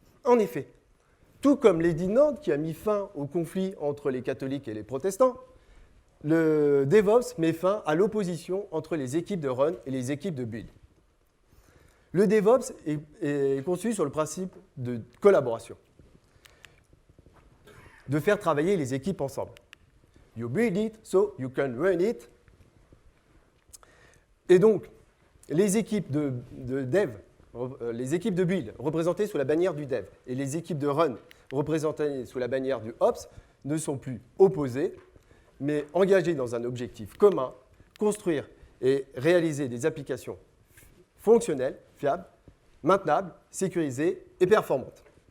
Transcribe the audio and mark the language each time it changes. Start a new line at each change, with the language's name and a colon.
French: En effet, tout comme Lady Nord qui a mis fin au conflit entre les catholiques et les protestants, le DevOps met fin à l'opposition entre les équipes de run et les équipes de build. Le DevOps est conçu sur le principe de collaboration, de faire travailler les équipes ensemble.
English: You build it, so you can run it.
French: Et donc, les équipes de dev, les équipes de build représentées sous la bannière du dev et les équipes de run représentées sous la bannière du ops ne sont plus opposées, mais engagées dans un objectif commun, construire et réaliser des applications fonctionnelles, fiables, maintenables, sécurisées et performantes.